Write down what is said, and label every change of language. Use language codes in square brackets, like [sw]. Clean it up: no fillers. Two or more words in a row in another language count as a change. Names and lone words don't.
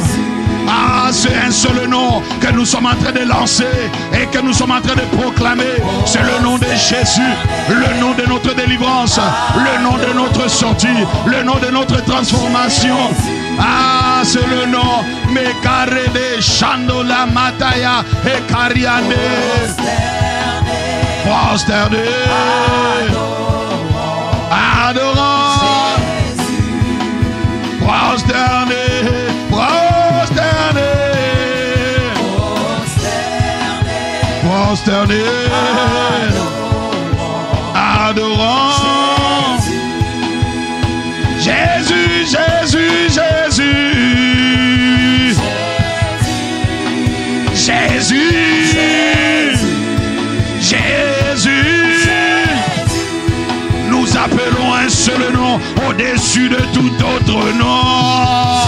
[fr] Ah, c'est un seul nom que nous sommes en train de lancer et que nous sommes en train de proclamer. C'est le nom de Jésus, le nom de notre délivrance, le nom de notre sortie, le nom de notre transformation. Ah, c'est le nom Mekarede Chandola Mataya et Kariane. Prosterné, adorant, prosterné, prosterné, prosterné, adorant. Jésus, Jésus, Jésus, Jésus, Jésus. Nous appelons un seul nom au-dessus de tout autre nom.